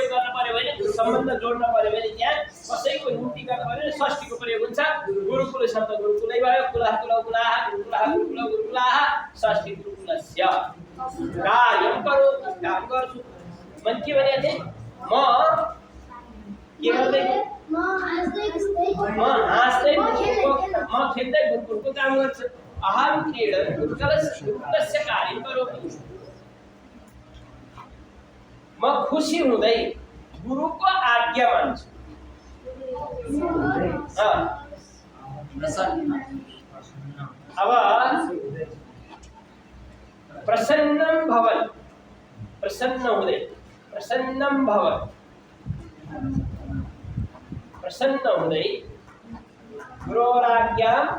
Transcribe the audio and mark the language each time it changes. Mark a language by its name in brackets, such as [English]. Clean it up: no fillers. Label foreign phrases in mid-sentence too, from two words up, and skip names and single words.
[Nepali] गर्न पर्यो भने सम्बन्ध जोड्न पर्यो भने त्यहाँ कसैको निम्ति गर्न पर्यो भने षष्ठीको प्रयोग हुन्छ गुरुकुल शब्द गुरुकुलै भयो [Sanskrit] कुलः कुलौ कुलाः गुरुकुलः गुरुकुलौ गुरुकुलाः षष्ठी गुरुकुलस्य कार्यम करोमि [Nepali] काम गर्छु मन के भनेको थिएँ म के गर्दै म हाँस्दै म खेल्दै गुरुकुलको काम गर्छु [Sanskrit] अहम क्रीडन गुरुकुलस्य कार्यम करोमि [Nepali] म खुसी हुँदै गुरुको आज्ञा मान्छु अब [Sanskrit] प्रसन्नं भवन [Nepali] प्रसन्न हुँदै [Sanskrit] प्रसन्नं भवन [Nepali] प्रसन्न हुँदै गुरुराज्ञा